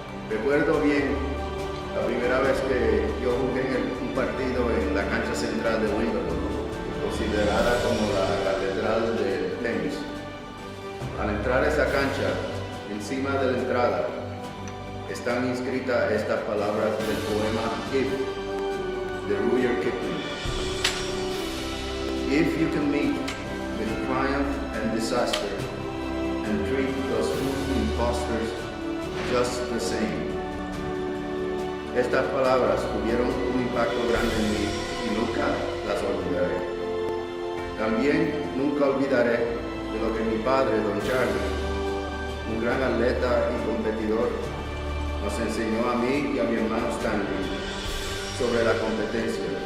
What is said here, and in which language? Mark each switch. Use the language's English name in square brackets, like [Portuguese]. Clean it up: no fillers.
[Spanish] Recuerdo bien la primera vez que yo jugué un partido en la cancha central de Wimbledon, considerada como la catedral del tenis. Al entrar a esa cancha, encima de la entrada, están inscritas estas palabras del poema If, de Rudyard Kipling. [English] If you can meet with triumph and disaster, and treat those imposters just the same. [Spanish] Estas palabras tuvieron un impacto grande en mí y nunca las olvidaré. También nunca olvidaré de lo que mi padre, Don Charlie, un gran atleta y competidor, nos enseñó a mí y a mi hermano Stanley sobre la competencia.